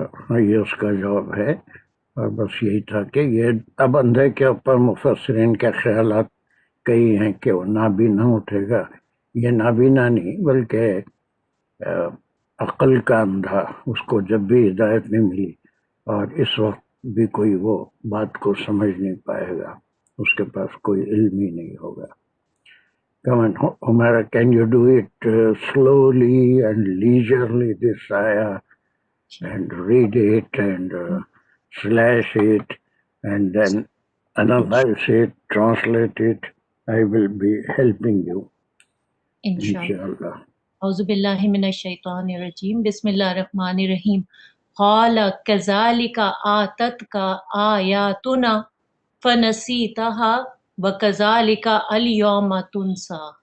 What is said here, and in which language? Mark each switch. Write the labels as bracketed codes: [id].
[ur] ہاں، یہ اس کا جواب ہے، اور بس یہی تھا کہ یہ اب اندھے کے اوپر مفسرین کے خیالات کئی ہیں کہ وہ نابینا اٹھے گا۔ یہ نابینا نہیں بلکہ عقل کا اندھا، اس کو جب بھی ہدایت نہیں ملی اور اس وقت بھی کوئی وہ بات کو سمجھ نہیں پائے گا, اس کے پاس کوئی علم ہی نہیں ہوگا. [en] Come on, Humara, can you do it slowly and leisurely, this ayah, and read it and slash it and then analyze it, translate it? I will be helping you, inshallah. [ar] اعوذ باللہ من الشیطان الرجیم. بسم اللہ الرحمن الرحیم. قال کذالک آتتک آیاتنا فنسیتها وکذالک الیوم تنسا.